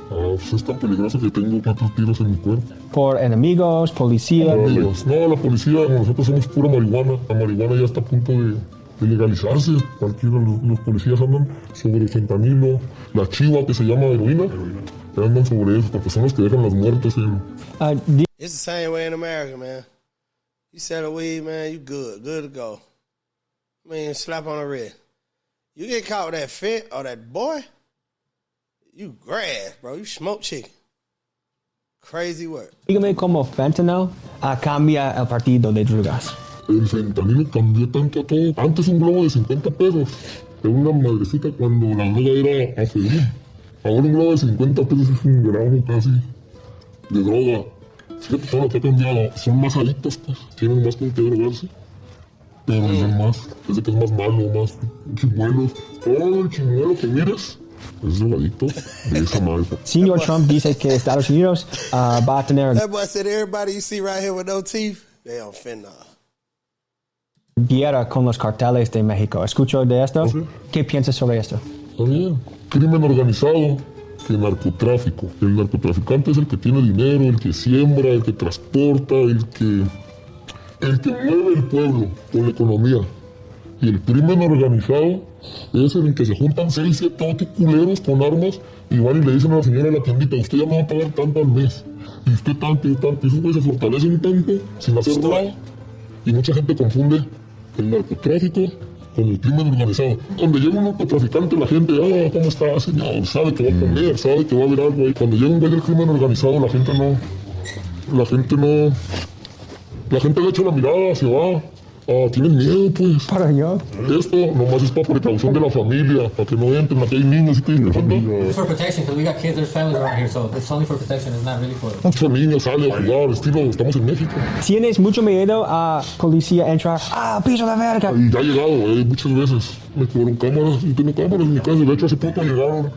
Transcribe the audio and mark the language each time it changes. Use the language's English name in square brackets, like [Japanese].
[Spanish] Pues es tan peligroso que tengo 4 tiros en mi cuerpo. ¿Por enemigos, policía? No, la policía, nosotros somos pura marihuana. La marihuana ya está a punto de legalizarse. Los policías andan sobre el fentanilo, la chiva que se llama heroína. Andan sobre eso, porque son los que dejan las muertes. [English] It's the same way in America, man. You selling weed, man, you good to go. I mean, slap on the wrist. You get caught with that fit or that boy, you grass, bro. You smoke chicken. Crazy work. [Spanish] Dígame cómo fentanyl cambia el partido de drogas. El fentanilo cambió tanto a todo. Antes un globo de 50 pesos era una madrecita cuando la droga era afedrín. Ahora un globo de 50 pesos es un gramo casi de droga. Fíjate todo lo que ha cambiado. Son más adictos, pues. Tienen más con qué drogarse. Pero es más, es que es más malo, más chimuelos. Todo el chimuelo que mires es drogadicto de esa madre. Señor Trump dice que Estados Unidos va a tener [English] That boy said everybody you see right here with no teeth, they on fentanyl. [Spanish] guerra con los carteles de México. ¿Escuchó de esto? ¿Qué piensas sobre esto? Está bien. Crimen organizado que narcotráfico. El narcotraficante es el que tiene dinero, el que siembra, el que transporta, el que mueve el pueblo con la economía. Y el crimen organizado es el que se juntan 6, 7, 8 culeros con armas y van y le dicen a la señora de la tiendita, usted ya me va a pagar tanto al mes. Y usted tanto y tanto. Y esos güeyes se fortalecen tanto sin hacer nada. Y mucha gente confunde el narcotráfico con el crimen organizado. Cuando llega un narcotraficante, la gente, ¿cómo está, señor? Sabe que va a comer, sabe que va a haber algo ahí. Cuando llega un güey del crimen organizado, la gente le echa la mirada, se va. Tienen miedo, pues. Para allá. Esto nomás es para precaución de la familia, para que no entren, aquí hay niños y que [English] It's for protection, because we got kids, there's families around here, so it's only for protection, it's not really for... [Spanish] Muchos niños salen a jugar, estilo, estamos en México. ¿Tienes mucho miedo a policía entrar? ¡Piso de verga! Y ya ha llegado, muchas veces. Me cobraron cámaras, yo tengo cámaras en mi casa, de hecho hace poco llegaron.